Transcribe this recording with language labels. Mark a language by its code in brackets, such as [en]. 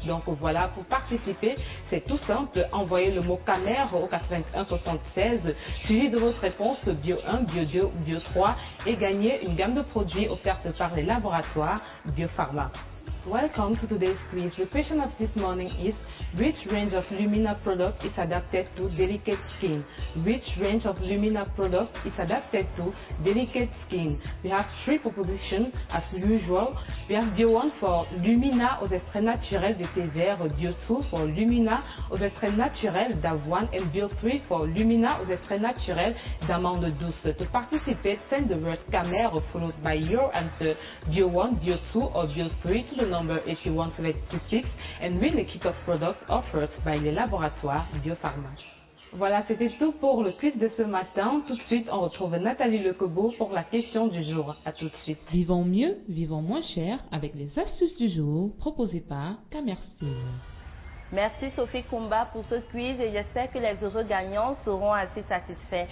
[fr] Donc voilà, pour participer, c'est tout simple. Envoyez le mot Camer au 81 76, suivi de votre réponse Bio 1, Bio 2 ou Bio 3 et gagnez une gamme de produits offertes par les laboratoires Biopharma. [en] Welcome to today's quiz. The question of this morning is, Which range of Lumina product is adapted to delicate skin? Which range of Lumina product is adapted to delicate skin? We have three propositions as usual. We have Bio1 for Lumina aux extraits naturels de thé vert, Bio2 for Lumina aux extraits naturels d'avoine et Bio3 for Lumina aux extraits naturels d'amande douce. To participate, send the word Camer followed by your answer, Bio1, Bio2 or Bio3 to the number 8176 and win a kit of products offered by les laboratoires Biopharma. [fr] Voilà, c'était tout pour le quiz de ce matin. Tout de suite, on retrouve Nathalie Lecobo pour la question du jour. À tout de suite. Vivons mieux, vivons moins cher avec les astuces du jour proposées par Camerstyle. Merci Sophie Kumba pour ce quiz et j'espère que les heureux gagnants seront assez satisfaits.